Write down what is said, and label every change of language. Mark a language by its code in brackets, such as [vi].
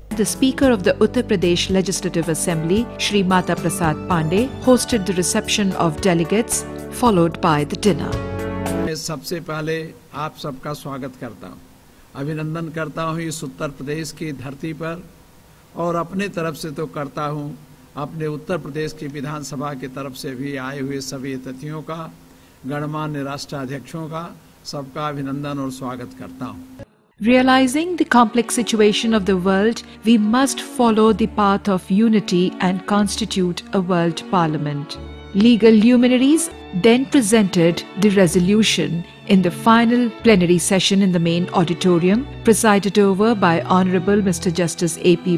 [en] The Speaker of the Uttar Pradesh Legislative Assembly, Shri Mata Prasad Pandey, hosted the reception of delegates, followed by the dinner. [hi] मैं सबसे पहले आप सबका स्वागत करता हूँ, अभिनंदन करता हूँ इस उत्तर प्रदेश की धरती पर, और अपने तरफ से तो करता हूँ, अपने उत्तर प्रदेश की विधानसभा की तरफ से भी आए हुए सभी अतिथियों का, गणमान्य राष्ट्राध्यक्षों का, सबका अभिनंदन और स्वागत करता हूँ. [en] Realizing the complex situation of the world, we must follow the path of unity and constitute a world parliament. Legal luminaries then presented the resolution in the final plenary session in the main auditorium, presided over by Honorable Mr. Justice A.P.